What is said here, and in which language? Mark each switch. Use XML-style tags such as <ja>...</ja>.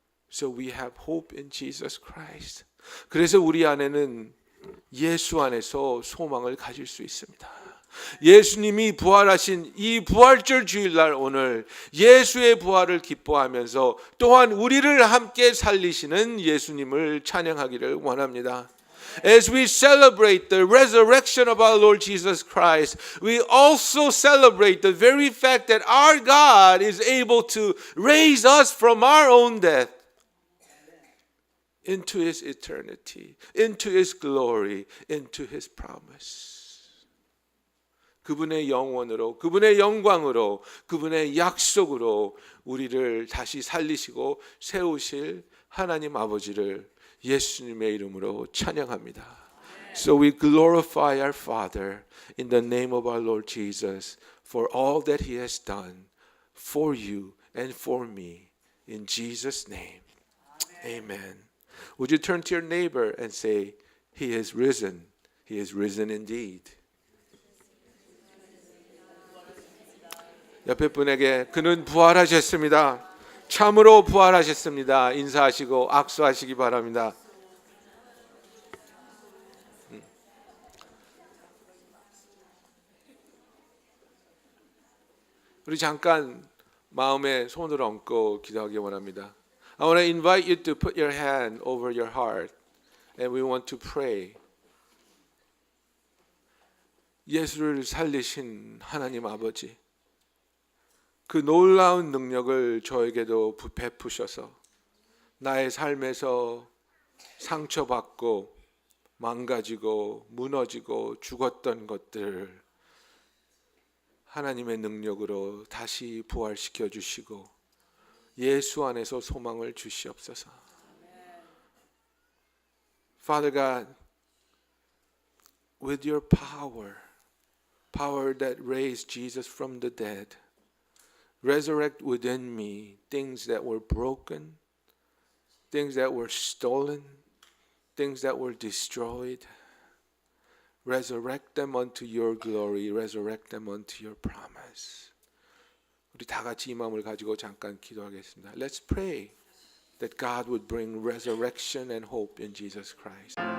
<en>So we have hope in Jesus Christ.</en> <ko>그래서 우리 안에는 예수 안에서 소망을 가질 수 있습니다. 예수님이 부활하신 이 부활절 주일날 오늘 예수의 부활을 기뻐하면서 또한 우리를 함께 살리시는 예수님을 찬양하기를 원합니다.</ko> <en>As we celebrate the resurrection of our Lord Jesus Christ, we also celebrate the very fact that our God is able to raise us from our own death into His eternity, into His glory, into His promise.</en> <ko>그분의 영원으로, 그분의 영광으로, 그분의 약속으로 우리를 다시 살리시고 세우실 하나님 아버지를 예수님의 이름으로 찬양합니다.</ko> <en>So we glorify our Father in the name of our Lord Jesus for all that He has done for you and for me. In Jesus' name, amen. Would you turn to your neighbor and say, He is risen. He is risen indeed.</en> <ko>옆에 분에게 그는 부활하셨습니다. 참으로 부활하셨습니다. 인사하시고 악수하시기 바랍니다. 우리 잠깐 마음에 손을 얹고 기도하기 원합니다.</ko> <en>I want to invite you to put your hand over your heart and we want to pray.</en> <ko>예수를 살리신 하나님 아버지, 그 놀라운 능력을 저에게도 베푸셔서 나의 삶에서 상처받고 망가지고 무너지고 죽었던 것들을 하나님의 능력으로 다시 부활시켜 주시고 예수 안에서 소망을 주시옵소서.</ko> <en>Father God, with your power that raised Jesus from the dead, resurrect within me things that were broken, things that were stolen, things that were destroyed. Resurrect them unto your glory, resurrect them unto your promise.</en> <ko>우리 다 같이 이 마음을 가지고 잠깐 기도하겠습니다.</ko> <en>Let's pray that God would bring resurrection and hope in Jesus Christ.</en>